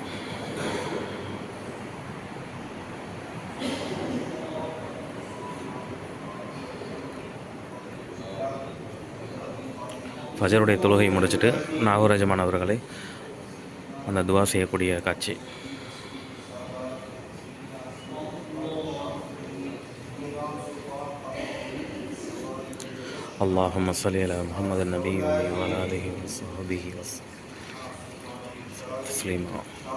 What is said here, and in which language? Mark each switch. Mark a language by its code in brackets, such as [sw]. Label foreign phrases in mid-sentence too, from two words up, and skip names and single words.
[ta] ஃபஜருடைய தொழுகை முடிச்சுட்டு நாகூர் எஜமான் அவர்களை அந்த துவா செய்யக்கூடிய காட்சி. [ar] اللهم صل على محمد النبي وعلى آله وصحبه وسلم تسليما.